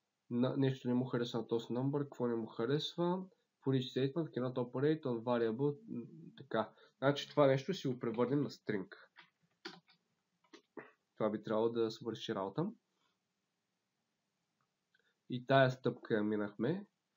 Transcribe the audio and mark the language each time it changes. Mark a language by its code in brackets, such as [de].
[bg] Нещо не му харесва на този number, какво не му харесва? [en] For each statement cannot operate on variable. [bg] Така, значи това нещо си го превърнем на string. Това би трябвало да свърши работа. И тая стъпка я минахме.